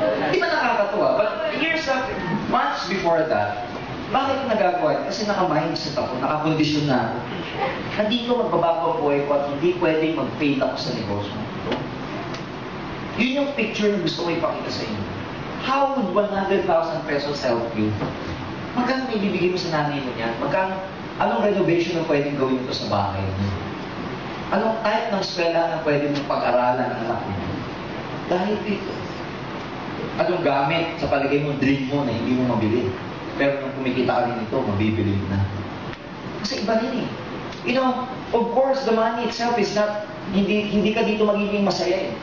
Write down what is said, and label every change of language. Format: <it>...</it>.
<tl>Di ba nakakatuwa?</tl> <en>But years after, months before that,</en> <tl>bakit ko nagagawa? Kasi naka-mindset ako, nakakondisyon na ako. Hindi ko magbabago ang buhay ko at hindi pwedeng mag-fail ako sa negosyo. Yun yung picture na gusto ko ipakita sa inyo.</tl> <en>How would 100,000 pesos help you?</en> <tl>Magkano may bibigay mo sa nanay mo niyan? Anong renovation na pwedeng gawin ito sa bahay mo? Anong type ng eskwela na pwede mong pag-aralan ng anak mo? Dahil dito. Anong gamit sa palagay mo, dream mo na hindi mo mabili? Pero nung kumikita ka rin ito, mabibili mo na. Kasi iba rin eh.</tl> <en>You know, of course, the money itself is not,</en> <tl>hindi ka dito magiging masaya eh.</tl>